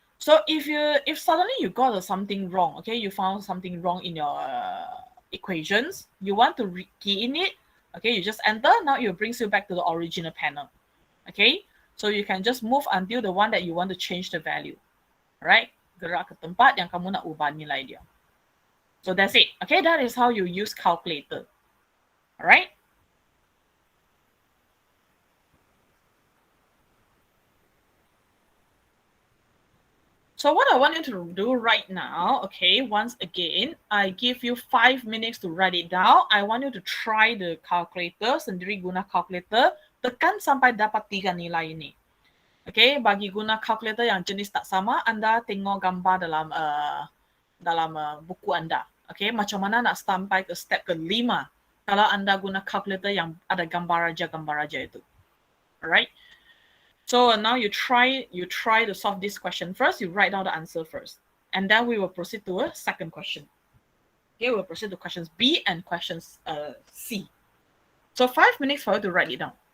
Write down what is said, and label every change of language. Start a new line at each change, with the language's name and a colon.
English: So if suddenly you got something wrong, okay, you found something wrong in your equations, you want to key in it, okay, you just enter. Now it brings you back to the original panel. Okay, so you can just move until the one that you want to change the value.
Malay: All right, gerak ke tempat yang kamu nak ubah nilai dia.
English: So that's it. Okay, that is how you use calculator. All right. So what I want you to do right now, okay, once again, I give you 5 minutes to write it down. I want you to try the calculator,
Malay: sendiri guna calculator, tekan sampai dapat 3 nilai ini. Okay, bagi guna calculator yang jenis tak sama, Anda tengok gambar dalam buku Anda. Okay, macam mana nak sampai ke step ke-5 kalau Anda guna calculator yang ada gambar raja itu.
English: Alright. So now you try to solve this question first. You write down the answer first. And then we will proceed to a second question. Okay, we'll proceed to questions B and questions C. So 5 minutes for you to write it down.